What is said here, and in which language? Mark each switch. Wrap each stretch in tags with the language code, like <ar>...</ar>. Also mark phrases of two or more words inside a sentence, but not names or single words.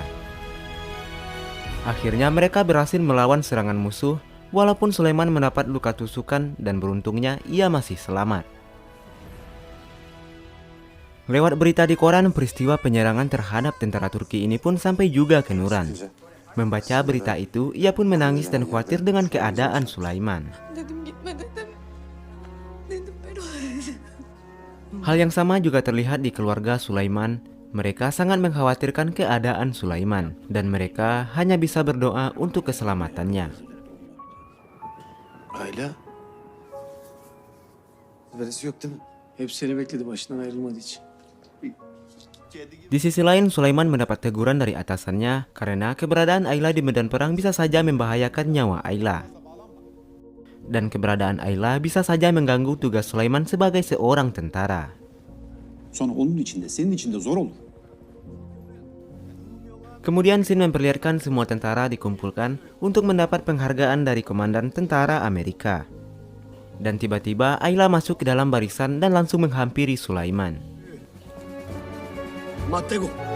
<id>Akhirnya mereka berhasil melawan serangan musuh, walaupun Sulaiman mendapat luka tusukan dan beruntungnya ia masih selamat. Lewat berita di koran, peristiwa penyerangan terhadap tentara Turki ini pun sampai juga ke Nuran. Membaca berita itu, ia pun menangis dan khawatir dengan keadaan Sulaiman.</id> <tr>Dedim gitme dedim. Dedim ben olayım.</tr> <id>Hal yang sama juga terlihat di keluarga Sulaiman. Mereka sangat mengkhawatirkan keadaan Sulaiman, dan mereka hanya bisa berdoa untuk keselamatannya.</id> <tr>Ayla. Haberisi yok değil mi? Hep seni bekledi başından ayrılmadığı için.</tr> <id>Di sisi lain, Sulaiman mendapat teguran dari atasannya karena keberadaan Ayla di medan perang bisa saja membahayakan nyawa Ayla. Dan keberadaan Ayla bisa saja mengganggu tugas Sulaiman sebagai seorang tentara.</id> <tr>Sonra onun için de senin için de zor olur.</tr> <id>Kemudian Sin memperlihatkan semua tentara dikumpulkan untuk mendapat penghargaan dari komandan tentara Amerika. Dan tiba-tiba Ayla masuk ke dalam barisan dan langsung menghampiri Sulaiman. Mattego.</id>